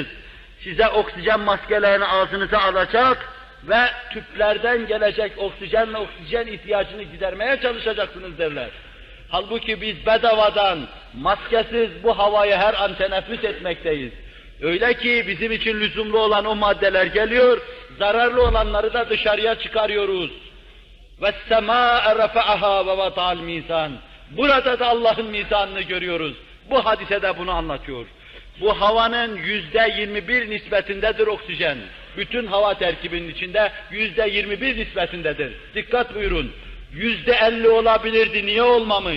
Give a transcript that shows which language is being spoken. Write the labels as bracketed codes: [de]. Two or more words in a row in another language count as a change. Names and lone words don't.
[tr] Size oksijen maskelerini ağzınıza alacak ve tüplerden gelecek oksijenle oksijen ihtiyacını gidermeye çalışacaksınız derler. Halbuki biz bedavadan, maskesiz bu havayı her an teneffüs etmekteyiz. Öyle ki bizim için lüzumlu olan o maddeler geliyor, zararlı olanları da dışarıya çıkarıyoruz. [ar] وَالسَّمَاءَ رَفَعَهَا وَوَضَعَ الْمِيزَانِ [tr] Burada da Allah'ın mizanını görüyoruz. Bu hadise de bunu anlatıyor. Bu havanın %21 nispetindedir oksijen. Bütün hava terkibinin içinde %21 nispetindedir. Dikkat buyurun. %50 olabilirdi, niye olmamış?